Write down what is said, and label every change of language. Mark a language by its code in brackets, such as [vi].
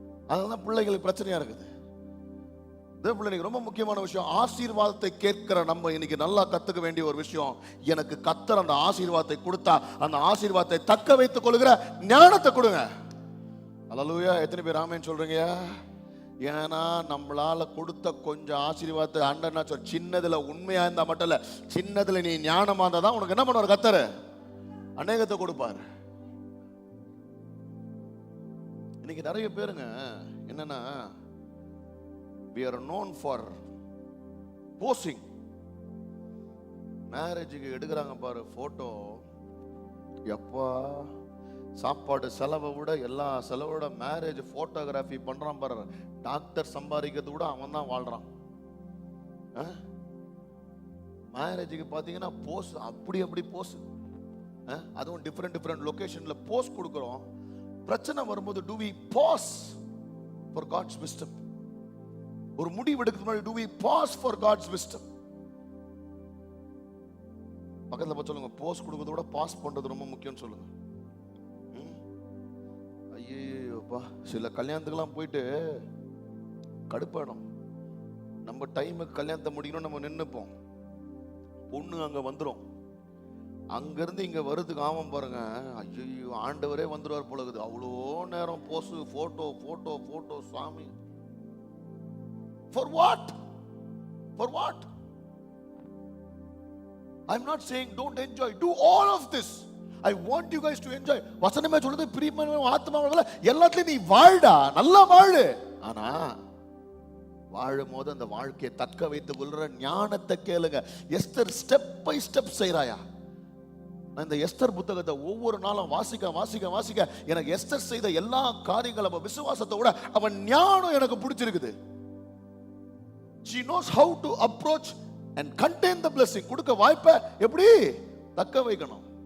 [ta] அதனால பிள்ளைகளுக்கு பிரச்சனையா இருக்குது. தேவப்பிள்ளைக்கு ரொம்ப முக்கியமான விஷயம், ஆசீர்வாதத்தை கேட்கிற நம்ம இன்னைக்கு நல்லா கத்துக்க வேண்டிய ஒரு விஷயம், எனக்கு கர்த்தர் அந்த ஆசீர்வாதத்தை கொடுத்தா அந்த ஆசீர்வாதத்தை தக்க வைத்துக் கொள்ளுகிற ஞானத்தை கொடுங்க. அல்லேலூயா. எத்தனை பேர் ஆமென் சொல்றீங்க? ஏன்னா நம்மளால கொடுத்த கொஞ்சம் ஆசீர்வாதத்தை அண்டனா சின்னதுல உண்மையா இருந்தா மட்டும் இல்ல, சின்னதுல நீ ஞானமா இருந்தா தான் உனக்கு என்ன பண்ணுவார் கர்த்தர்? அநேகத்தை கொடுப்பார். இன்னைக்கு நிறைய பேருங்க என்னன்னா, [en] we are known for posing. [ta] மேரேஜுக்கு எடுக்கிறாங்க பாரு போட்டோ, எப்பா சாப்பாடு செலவை விட எல்லா செலவோட மேரேஜ் போட்டோகிராஃபி பண்றான் பாரு. டாக்டர் சம்பாதிக்கிறது கூட அவன் தான் வாழ்றான். மேரேஜுக்கு பாத்தீங்கன்னா போஸ் அப்படி போஸ், அதுவும் டிஃப்ரெண்ட் லொகேஷன்ல போஸ் கொடுக்குறோம். பிரச்சனை வரும்போது [en] do we pause for God's wisdom? [ta] ஒரு முடிவு எடுக்க முன்னாடி [en] do we pause for God's wisdom? [ta] பக்கத்துல பார்த்து சொல்லுங்க, போஸ் கொடுக்கறத விட பாஸ் பண்றது ரொம்ப முக்கியம்னு சொல்லுங்க. ஐயோப்பா, சில கல்யாணத்துக்கெல்லாம் போயிட்டு கடுப்பாயிடும். நம்ம டைமுக்கு கல்யாணத்தை முடிக்கணும், நம்ம நின்னுப்போம். பொண்ணு அங்க வந்துடும், அங்கிருந்து இங்க வருதுக்கு ஆமாம் பாருங்க. ஐயோ, ஆண்டவரே வந்துடுவார் போல இருக்குது. அவ்வளோ நேரம் போஸ், போட்டோ சாமி. [en] For what? For what? I'm not saying don't enjoy. Do all of this. I want you guys to enjoy. [ta] வசனமே சொல்லுது, பிரியமான ஆத்மாவல எல்லாத்துலயும் நீ வாழ்டா, நல்லா வாழு. ஆனா வாழும் போது அந்த வாழ்க்கையை தக்க வைத்துக் கொள்ற ஞானத்தை கேளுங்க. Esther step by step செய்றாயா? நான் இந்த எஸ்தர் புத்தகத்தை ஒவ்வொரு நாளும் வாசிக்க எனக்கு எஸ்தர் செய்த எல்லா காரியங்களும் விசுவாசத்தை விட அவன் ஞானம் எனக்கு பிடிச்சிருக்குது. [en] She knows how to approach and contain the blessing. [ta] கொடுக்க வாய்ப்பை எப்படி தக்க வைக்கணும்.